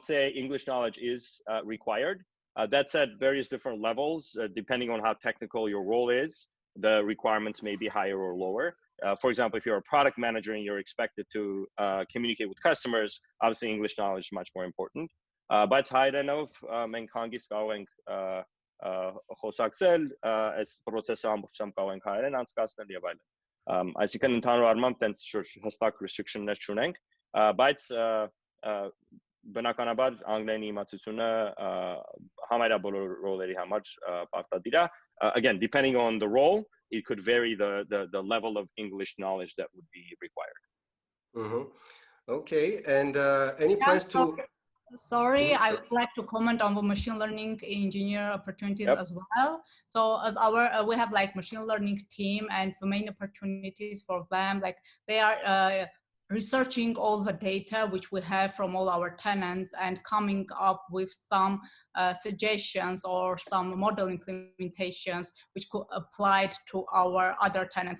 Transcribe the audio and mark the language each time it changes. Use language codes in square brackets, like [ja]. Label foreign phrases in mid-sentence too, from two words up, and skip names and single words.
[en] So I would say English knowledge is required. That's at various different levels, depending on how technical your role is. The requirements may be higher or lower. For example, if you're a product manager and you're expected to communicate with customers, obviously English knowledge is much more important. [hy] Բայց հայերենով մենք հանգիստ կարող ենք խոսակցել, այս process-ը ամբողջությամբ կարող ենք հայերեն անցկացնել եւ այլն։ Այսինքն ընդհանուր առմամբ տենց հստակ restriction-ներ չունենք, բայց բնականաբար անգլերենի իմացությունը համարյա բոլոր ռոլերի համար պարտադիր է։ [en] Again, depending on the role, it could vary the level of English knowledge that would be required. Okay, and any plans to? Sorry, I would like to comment on the machine learning engineer opportunities as well. So as we have like machine learning team, and the main opportunities for them, like they are researching all the data which we have from all our tenants and coming up with some suggestions or some model implementations which could apply to our other tenants.